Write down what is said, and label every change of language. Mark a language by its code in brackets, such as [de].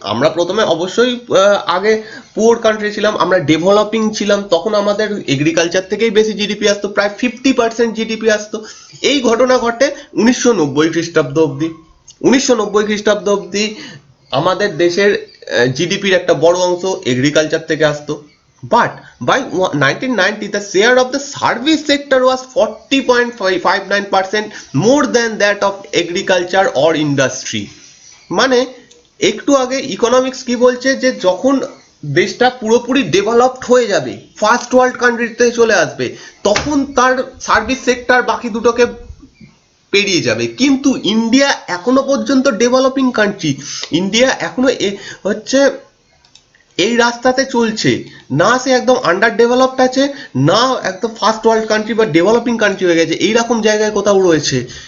[bn] আমরা প্রথমে অবশ্যই আগে পুয়ার কান্ট্রি ছিলাম, আমরা ডেভেলপিং ছিলাম, তখন আমাদের এগ্রিকালচার থেকেই বেশি জিডিপি আসতো, প্রায় 50% জিডিপি আসতো। এই ঘটনা ঘটে 1990 খ্রিস্টাব্দ অব্দি। 1990 খ্রিস্টাব্দ অব্দি আমাদের দেশের জিডিপির একটা বড় অংশ এগ্রিকালচার থেকে আসতো। [en] But by 1990, the share of the service sector was 40.59%, more than that of agriculture or industry. [bn] মানে একটু আগে ইকোনমিক্স কি বলছে, যে যখন দেশটা পুরোপুরি ডেভেলপড হয়ে যাবে, ফার্স্ট ওয়ার্ল্ড কান্ট্রিতে চলে আসবে, তখন তার সার্ভিস সেক্টর বাকি দুটোকে পেরিয়ে যাবে। কিন্তু ইন্ডিয়া এখনো পর্যন্ত ডেভেলপিং কান্ট্রি, ইন্ডিয়া এখনো হচ্ছে এই রাস্তাতে চলছে না, সে একদম আন্ডার ডেভেলপড আছে, না একদম ফার্স্ট ওয়ার্ল্ড কান্ট্রি বা ডেভেলপিং কান্ট্রি হয়ে গেছে, এইরকম জায়গায় কোথাও রয়েছে।